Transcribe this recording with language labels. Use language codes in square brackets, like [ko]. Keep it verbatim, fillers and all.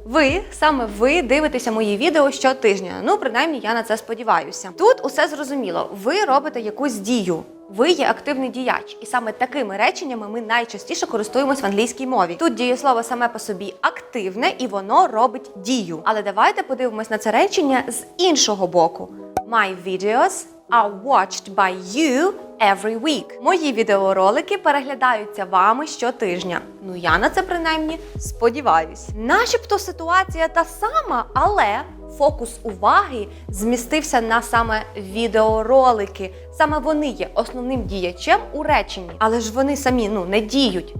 [uk] Ви, саме ви, дивитеся мої відео щотижня. Ну, принаймні, я на це сподіваюся. Тут усе зрозуміло. Ви робите якусь дію. Ви є активний діяч. І саме такими реченнями ми найчастіше користуємось в англійській мові. Тут дієслово саме по собі активне, і воно робить дію. Але давайте подивимось на це речення з іншого боку. [en] My videos are watched by you every week. [uk] Мої відеоролики переглядаються вами щотижня. Ну, я на це, принаймні, сподіваюсь. Начебто ситуація та сама, але фокус уваги змістився на саме відеоролики. Саме вони є основним діячем у реченні. Але ж вони самі, ну, не діють.